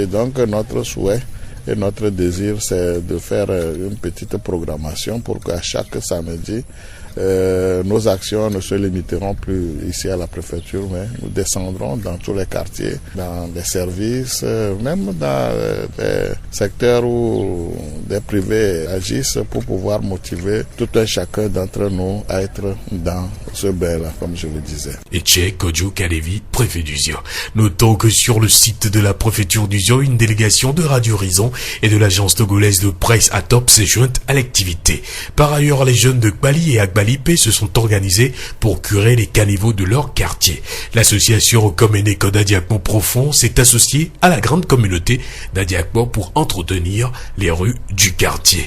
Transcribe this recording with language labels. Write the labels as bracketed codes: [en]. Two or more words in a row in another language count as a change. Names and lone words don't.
[fr] Donc, notre souhait et notre désir, c'est de faire une petite programmation pour qu'à chaque samedi, nos actions ne se limiteront plus ici à la préfecture, mais nous descendrons dans tous les quartiers, dans les services, même dans des secteurs où des privés agissent pour pouvoir motiver tout un chacun d'entre nous à être dans ce bain-là, comme je le disais. Etche Kodjo Kalevi, préfet d'Uzio. Notons que sur le site de la préfecture d'Uzio, une délégation de Radio Horizon et de l'agence togolaise de presse Atop s'est jointe à l'activité. Par ailleurs, les jeunes de Gbali et Agbali se sont organisés pour curer les caniveaux de leur quartier. L'association Komeneko d'Adiakmo Profond s'est associée à la grande communauté d'Adiakmo pour entretenir les rues du quartier.